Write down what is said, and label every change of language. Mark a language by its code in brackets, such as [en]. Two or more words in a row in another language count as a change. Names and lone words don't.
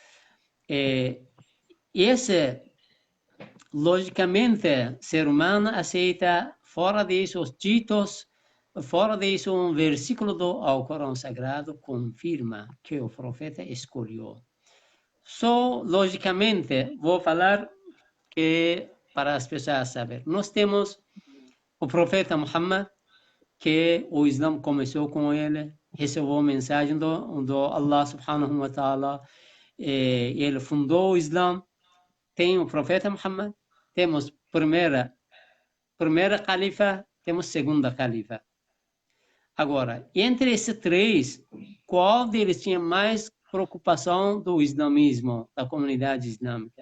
[pt] Esse, logicamente, ser humano aceita, fora disso, os ditos, fora disso, um versículo do Corão Sagrado confirma que o profeta escolheu. Logicamente, vou falar que para as pessoas saberem. Nós temos o profeta Muhammad, que o Islã começou com ele, recebeu a mensagem do [ar] الله سبحانه وتعالى, [pt] ele fundou o Islã. Tem o profeta Muhammad, temos primeira califa, temos segunda califa. Agora, entre esses três, qual deles tinha mais preocupação do islamismo, da comunidade islâmica?